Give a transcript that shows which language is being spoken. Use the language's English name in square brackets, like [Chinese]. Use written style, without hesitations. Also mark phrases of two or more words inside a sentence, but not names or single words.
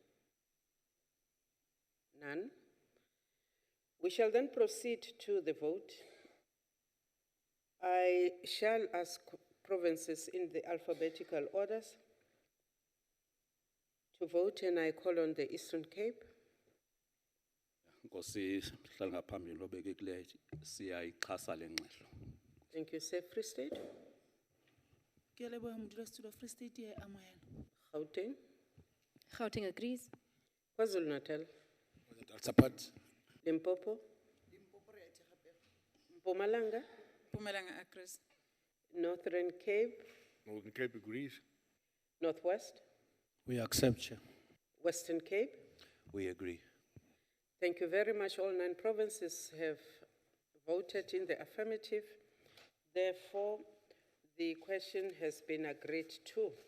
[English] None. We shall then proceed to the vote. I shall ask provinces in the alphabetical orders to vote, and I call on the Eastern Cape. [Xhosa] Nkosi hlala ngaphambili lobekekileyo siyayixhasa le ngxelo. [English] Thank you, sir. Free State. [Southern Sotho] Ke a leboha modulasetulo Free State e a amohela. [English] Gauteng. Gauteng agrees. KwaZulu-Natal. Support. Limpopo. Mpumalanga. Mpumalanga agrees. Northern Cape. Northern Cape agrees. Northwest. We accept, Chair. Western Cape. We agree. Thank you very much. All 9 provinces have voted in the affirmative. Therefore, the question has been agreed to.